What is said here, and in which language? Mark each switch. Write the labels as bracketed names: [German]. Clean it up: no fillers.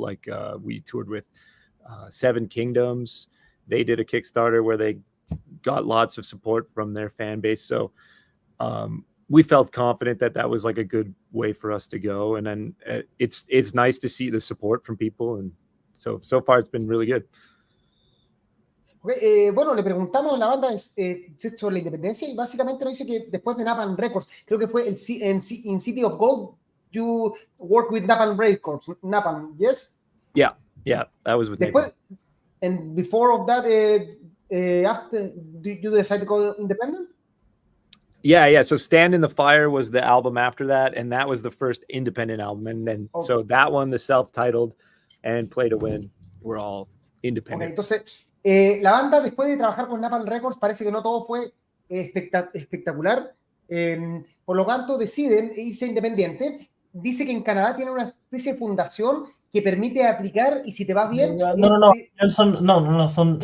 [English] Like we toured with Seven Kingdoms. They did a Kickstarter where they got lots of support from their fan base. So we felt confident that was like a good way for us to go. And then it's nice to see the support from people. And so far it's been really good. [Spanish] Bueno, le preguntamos, la banda sobre la independencia, y básicamente nos dice que después de Napalm Records, creo que fue [English] in City of Gold, you work with Napalm Records. Napalm, yes? Yeah, that was with Napalm. And before of that, after, you decided to go independent? Yeah. So Stand in the Fire was the album after that, and that was the first independent album. And then so that one, the self-titled, and Play to Win, were all independent. [Spanish] Okay, entonces, la banda, después de trabajar con Napalm Records, parece que no todo fue espectacular. Por lo tanto, deciden irse independiente. Dice que en Canadá tiene una especie de fundación que permite aplicar, y si te vas bien... Son